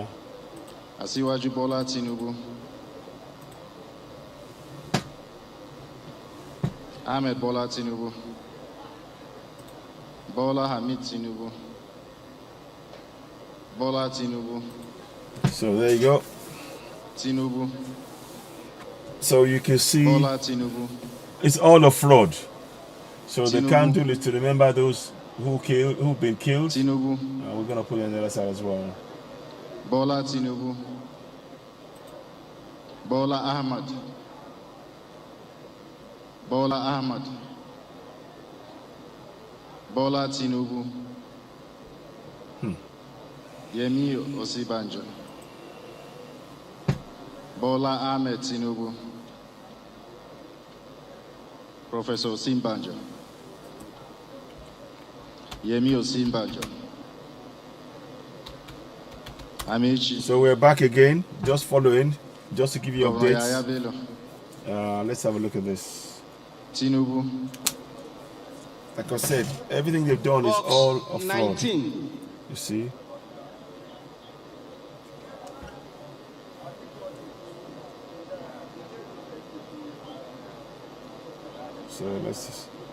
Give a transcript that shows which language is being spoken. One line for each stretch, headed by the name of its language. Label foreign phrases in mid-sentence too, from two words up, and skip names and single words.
English: Asiwaju Bola Tinubu. Ahmed Bola Tinubu. Bola Hamid Tinubu. Bola Tinubu. So there you go. Tinubu. So you can see Bola Tinubu. It's all a fraud. So Tinubu. the candle is to remember those who've been killed. Tinubu. We're gonna put it on the other side as well. Bola Tinubu. Bola Ahmad. Bola Ahmad. Bola Tinubu. Yemi Osinbajo. Bola Ahmed Tinubu. Professor Osinbajo. Yemi Osinbajo. Amechi. So we're back again, just following, just to give you updates. Yaya Bello. Let's have a look at this. Tinubu. Like I said, everything they've done is all a fraud. 19. You see? So let's just...